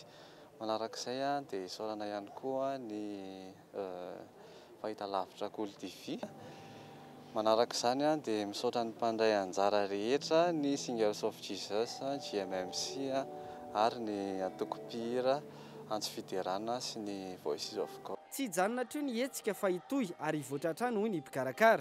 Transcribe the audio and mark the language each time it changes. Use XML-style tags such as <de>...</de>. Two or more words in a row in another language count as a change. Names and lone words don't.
<mg>Manarak'izay dia isaorana ihany koa ny fahitalavitra Gold TV. Manarak'izany dia misaotra ny mpandray anjara rehetra ny Singers of Jesus, GMMC ary ny Atokopira antsy fiderana sy ny voices of God. Tsy hijanona treo ny hetsika fa hitohy ary hivoatra trano hoy ny mpikarakara.</mg>